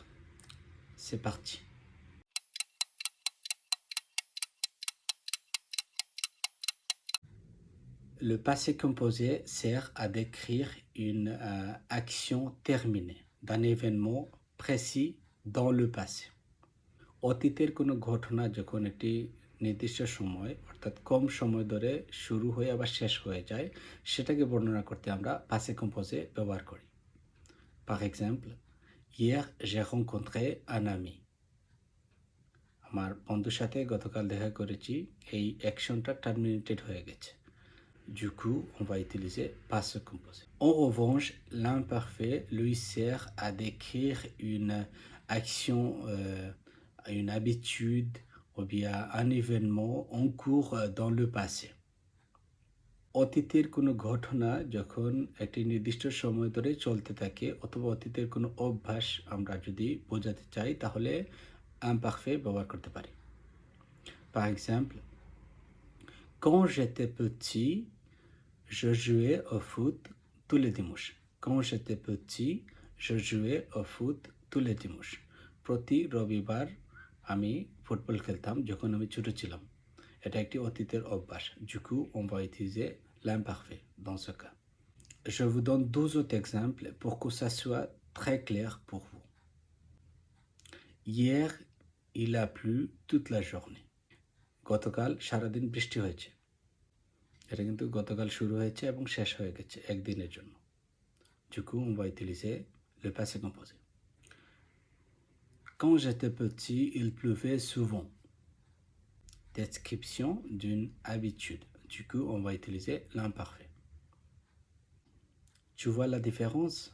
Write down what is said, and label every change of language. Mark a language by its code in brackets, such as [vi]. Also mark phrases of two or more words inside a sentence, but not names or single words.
[fr] C'est parti. Le passé composé sert à décrire une action terminée d'un événement précis dans le passé. [bn] অতীতের কোনো ঘটনা যখন একটি নির্দিষ্ট সময় অর্থাৎ কম সময় ধরে শুরু হয়ে আবার শেষ হয়ে যায় সেটাকে বর্ণনা করতে আমরা [fr] passé composé [bn] ব্যবহার করি। [fr] Par exemple, hier j'ai rencontré un ami. [bn] আমার বন্ধুর সাথে গতকাল দেখা করেছি, এই অ্যাকশনটা টার্মিনেটেড হয়ে গেছে। [fr] Du coup, on va utiliser passé composé. En revanche, l'imparfait lui sert à décrire une action, une habitude ou bien un événement en cours dans le passé. [bn] অতীতের কোনো ঘটনা যখন একটি নির্দিষ্ট সময় ধরে চলতে থাকে অথবা অতীতের কোনো অভ্যাস আমরা যদি বোঝাতে চাই তাহলে imparfait ব্যবহার করতে পারি। [fr] Par exemple, quand j'étais petit, je jouais au foot tous les dimanches. Quand j'étais petit, je jouais au foot tous les dimanches. [bn] প্রতি রবিবার আমি ফুটবল খেলতাম যখন আমি ছোট ছিলাম। এটা একটি অতীতের অভ্যাস। [fr] Du coup, on va utiliser l'imparfait dans ce cas. Je vous donne 12 autres exemples pour que ça soit très clair pour vous. Hier, il a plu toute la journée. [bn] গতকাল সারাদিন বৃষ্টি হয়েছে। এটা কিন্তু গতকাল শুরু হয়েছে এবং শেষ হয়ে গেছে একদিনের জন্য। [fr] Du coup, on va utiliser le passé composé. Quand j'étais petit, il pleuvait souvent. Description d'une habitude. Du coup, on va utiliser l'imparfait. Tu vois la différence?